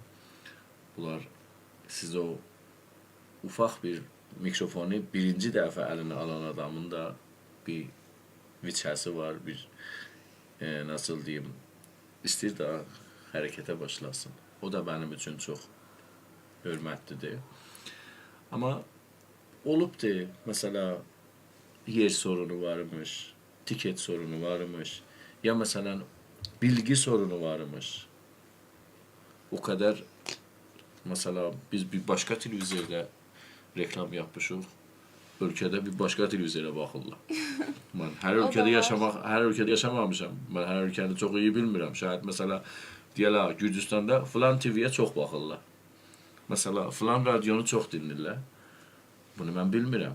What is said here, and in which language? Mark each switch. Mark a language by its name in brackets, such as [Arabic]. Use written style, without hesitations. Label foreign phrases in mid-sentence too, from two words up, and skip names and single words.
[Azerbaijani] Bunlar siz o ufaq bir mikrofonu birinci dəfə əlinə alan adamın da bir viçəsi var, [Turkish] bir nasıl diyeyim, [Azerbaijani] istəyir də hərəkətə başlasın. O da mənim üçün çox hörmətlidir. Amma olubdur, məsələ [Turkish] yer sorunu varmış, tiket sorunu varmış, ya məsələn bilgi sorunu varmış. O kadar mesela biz bir başka televizyonda reklam yapmışıq. [Azerbaijani] Ölkədə bir başqa televizora baxırlar. Mən hər ölkədə yaşamamışam. Mən hər ölkəni çox iyi bilmirəm. Şayad məsələ deyirlər Gürcüstanda filan TV-yə çox baxırlar. Məsələ filan radionu çox dinləyirlər. Bunu mən bilmirəm.